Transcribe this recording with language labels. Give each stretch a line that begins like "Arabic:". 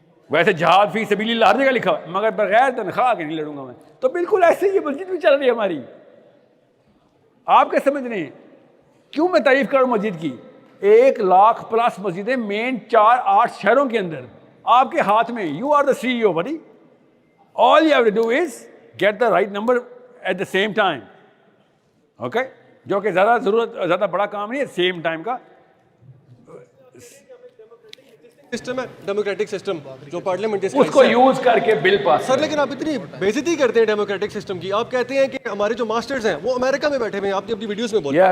Urdu: ویسے جہاد فی سبیل اللہ ہر جگہ لکھا ہوا ہے، مگر بغیر تنخواہ کے نہیں لڑوں گا میں. تو بالکل ایسے ہی یہ مسجد بھی چل رہی ہے ہماری. آپ کیا سمجھ رہے ہیں؟ کیوں میں تعریف کروں مسجد کی؟ 1,00,000+ مسجدیں مین 4-8 شہروں کے اندر آپ کے ہاتھ میں.
English: You are the CEO buddy. All you have to do is get the right number at the same time. Okay?
Urdu: جو کہ زیادہ بڑا کام نہیں ہے سیم ٹائم کا. سسٹم ہے ڈیموکریٹک سسٹم جو پارلیمنٹ اس کو یوز کر کے بل پاس. سر لیکن آپ اتنی بےزتی کرتے ہیں ڈیموکریٹک سسٹم کی. آپ کہتے ہیں کہ ہمارے جو ماسٹرز ہیں وہ امریکہ میں بیٹھے ہوئے ہیں. آپ نے اپنی ویڈیوز میں بولا.